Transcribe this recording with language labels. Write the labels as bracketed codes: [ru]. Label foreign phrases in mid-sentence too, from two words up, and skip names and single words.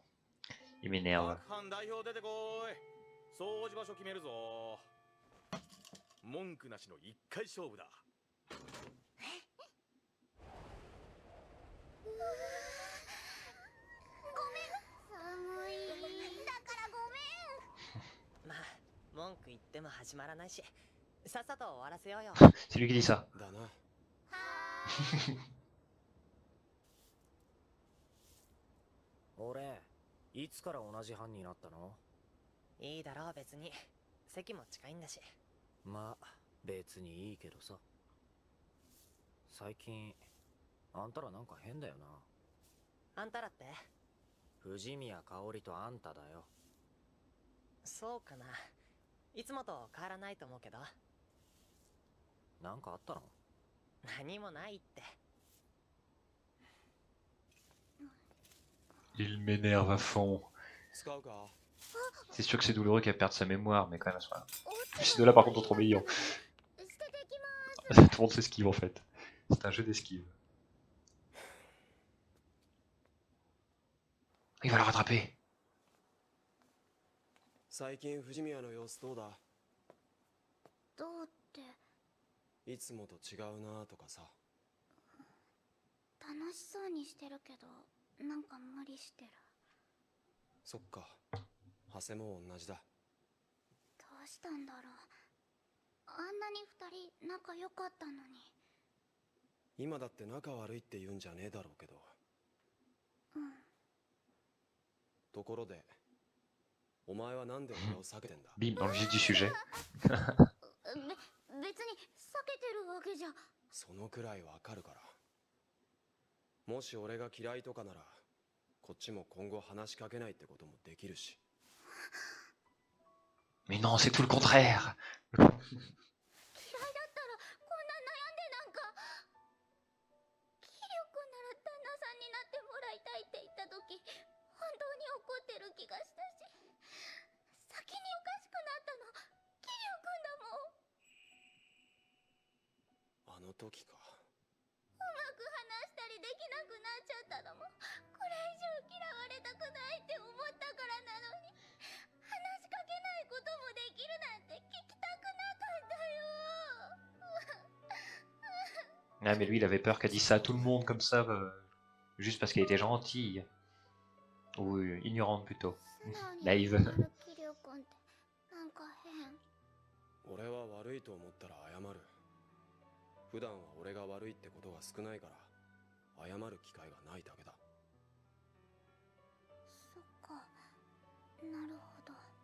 [fr] Il m'énerve. [ja] 文句なしの一回勝負だ。ごめん、寒い。だからごめん。まあ、文句言っても始まらないし、さっさと終わらせようよ。 [fr] C'est lui qui dit ça. [ja] だな。俺、いつから同じ班になったの？いいだろう別に。席も近いんだし。まあ別にいいけどさ。最近あんたらなんか変だよな。あんたらって？藤宮香織とあんただよ。そうかな。いつもと変わらないと思うけど。なんかあったの？何もないって。 [fr] Il m'énerve à fond. C'est sûr que c'est douloureux qu'elle perde sa mémoire, mais quand même, voilà. Ces deux-là, par contre, sont trop meilleurs. Tout le monde s'esquive en fait. C'est un jeu d'esquive. Il va la rattraper. [ja] 最近藤宮の様子どうだ？どうって。いつもと違うなとかさ。楽しそうにしてるけど、なんか無理してる。そっか。長谷も同じだ。どうしたんだろう。あんなに二人仲良かったのに。今だって仲悪いって言うんじゃねえだろうけど。うん。ところで、お前はなんで俺を避けてんだ？ [fr] Bim, dans le vif du sujet. [ja] 別に避けてるわけじゃ。そのくらいわかるから。もし俺が嫌いとかなら、こっちも今後話しかけないってこともできるし。 [fr] Mais non, c'est tout le contraire. [ja] 嫌いだったらこんな悩んでなんか。キリオ君なら旦那さんになってもらいたいって言った時、本当に怒ってる気がしたし、先におかしくなったのキリオ君だもん。あの時か。うまく話したりできなくなっちゃったのも、これ以上嫌われたくないって思ったからなのに、話しかけないこともできるなんて聞きたくなかったよ。 [fr] Ah, mais lui, il avait peur qu'elle dise ça à tout le monde comme ça, juste parce qu'elle était gentille. Ou ignorante plutôt. [ja] 素直に [fr] Naïve. [ja] 謝るキリオ君ってなんか変。俺は悪いと思ったら謝る。普段は俺が悪いってことが少ないから、謝る機会がないだけだ。そっか、なるほど。